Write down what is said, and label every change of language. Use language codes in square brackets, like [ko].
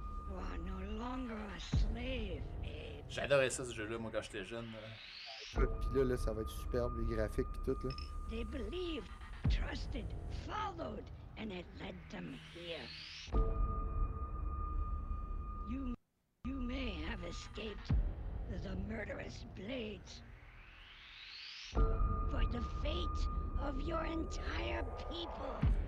[en] You are no longer a slave, Abe. [fr] J'adorais ça, ce jeu-là, moi, quand j'étais jeune. Puis là, ça va être superbe, les graphiques et tout. Là. [en] They believed, trusted, followed, and it led them here. You may have escaped the murderous blades, but the fate of your entire people